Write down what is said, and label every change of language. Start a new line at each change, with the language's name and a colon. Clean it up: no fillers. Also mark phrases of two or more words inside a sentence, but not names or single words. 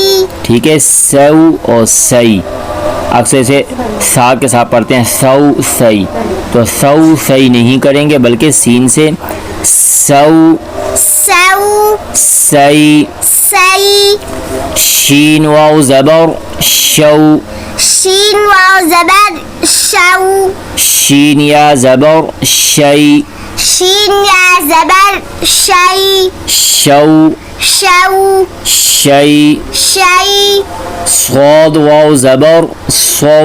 Urdu: ٹھیک ہے, سو اور سی اکثر سے سا کے ساتھ پڑھتے ہیں سو سی, تو سو سی نہیں کریں گے بلکہ سین سے سو سو سی. سی شین واو زبر شو, شین واو زبر شو شین یا زبر شی, شین یا زبر شی شو شو شی. شی صاد واو زبر صو,